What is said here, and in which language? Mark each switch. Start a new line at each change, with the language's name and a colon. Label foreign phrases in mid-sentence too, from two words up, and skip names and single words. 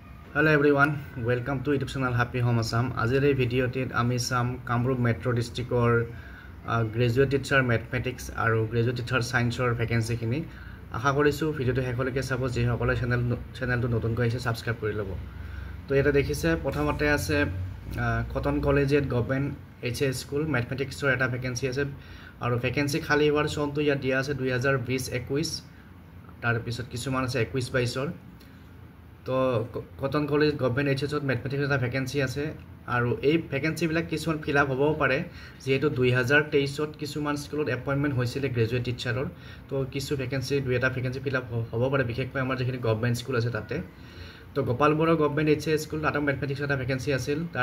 English: Hello everyone, welcome to YouTube channel Happy Home Assam.
Assamese: Azir ei video tit ami sam Kamrup Metro District or
English: graduate teacher mathematics
Assamese: aru
English: graduate teacher science
Assamese: ৰ ভেকেন্সি খিনি আশা কৰিছোঁ ভিডিঅ'টো শেষলৈকে চাব যিসকলে চেনেলটোত নতুনকৈ আহিছে ছাবস্ক্ৰাইব কৰি ল'ব. তো এটা দেখিছে প্ৰথমতে আছে Cotton College Government HS School mathematics ৰ এটা ভেকেন্সি আছে আৰু ভেকেন্সি খালী হোৱাৰ চনটো য়া দিয়া আছে 2020-21 টাৰ পিছত কিছুমান আছে 21-22 ৰ তো কটন কলেজ গভৰ্ণমেণ্ট এইচএছত ম্যাথমেটিক্স এটা ভ্যাকেন্সি আছে আৰু এই ভ্যাকেন্সি বিলাক কিছুমান
English: fill up
Assamese: হ'ব পাৰে যেহেতু 2023ত কিছুমান স্কুলত এপইন্টমেন্ট হৈছিল
English: graduate teacher's
Assamese: তো কিছু ভ্যাকেন্সি দুই এটা ভ্যাকেন্সি
English: fill up
Assamese: হ'ব পাৰে বিশেষকৈ আমাৰ যেখিনি
English: government school
Assamese: আছে তাতে তো গোপাল বড়ো গভৰ্ণমেণ্ট এইচএছ স্কুল তাতে ম্যাথমেটিক্স এটা ভ্যাকেন্সি আছিল তাৰ